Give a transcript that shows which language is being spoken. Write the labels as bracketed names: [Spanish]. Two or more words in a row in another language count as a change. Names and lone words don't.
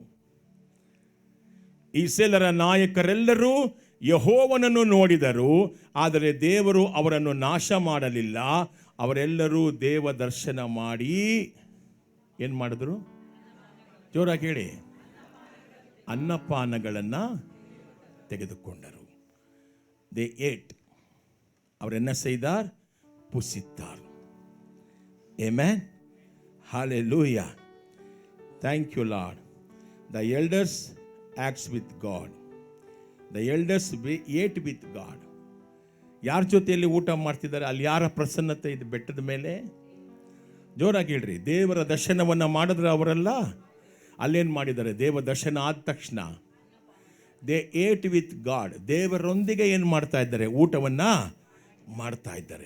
[Kannada] ಇಸ್ರೇಲರ ನಾಯಕರೆಲ್ಲರೂ ಯೆಹೋವನನ್ನು ನೋಡಿದರು, ಆದರೆ ದೇವರು ಅವರನ್ನು ನಾಶ ಮಾಡಲಿಲ್ಲ. ಅವರೆಲ್ಲರೂ ದೇವ ದರ್ಶನ ಮಾಡಿ ಏನು ಮಾಡಿದ್ರು? ಜೋರಾಗಿ ಹೇಳಿ. ಅನ್ನಪಾನಗಳನ್ನು ತೆಗೆದುಕೊಂಡರು. [English] They ate. [Tamil] அவர் என்ன செய்தார்? புசித்தார். [English] Amen. Hallelujah. Thank you, Lord. The elders acts with God. The elders ate with God. [Kannada] ಯಾರ ಜೊತೆಯಲ್ಲಿ ಊಟ ಮಾಡ್ತಿದ್ದಾರೆ? ಅಲ್ಲಿ ಯಾರ ಪ್ರಸನ್ನತೆ ಇದೆ ಬೆಟ್ಟದ ಮೇಲೆ? ಜೋರಾಗಿ ಹೇಳ್ರಿ. ದೇವರ ದರ್ಶನವನ್ನು ಮಾಡಿದ್ರೆ ಅವರೆಲ್ಲ ಅಲ್ಲೇನು ಮಾಡಿದ್ದಾರೆ? ದೇವ ದರ್ಶನ ಆದ ತಕ್ಷಣ [English] they ate with God. [Kannada] ದೇವರೊಂದಿಗೆ ಏನು ಮಾಡ್ತಾ ಇದ್ದಾರೆ? ಊಟವನ್ನು ಮಾಡ್ತಾ ಇದ್ದಾರೆ.